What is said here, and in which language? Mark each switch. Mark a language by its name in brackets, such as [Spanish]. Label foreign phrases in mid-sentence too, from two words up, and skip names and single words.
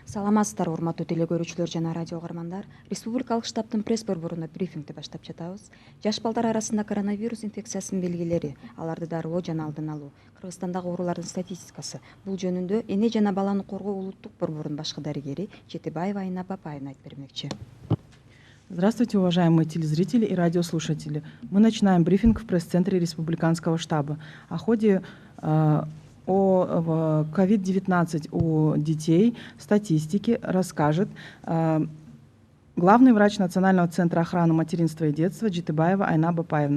[Kyrgyz] Саламатсыздарбы урматтуу телекөрүүчүлөр жана радио угармандар. Республикалык штабтын пресс-борборуна брифингди баштап жатабыз. Жаш балдар арасында коронавирус инфекциясынын белгилери, аларды дарылоо жана алдын алуу, Кыргызстандагы оорулардын статистикасы. Бул жөнүндө Эне жана баланы коргоо улуттук борборунун башкы дарыгери Жетибаева Айна Бапаевна айтып бермекчи. [Russian] Здравствуйте, уважаемые телезрители и радиослушатели. Мы начинаем брифинг в пресс-центре Республиканского штаба о ходе о COVID-19 у детей, статистики расскажет главный врач Национального центра охраны материнства и детства Жетибаева Айна Бапаевна.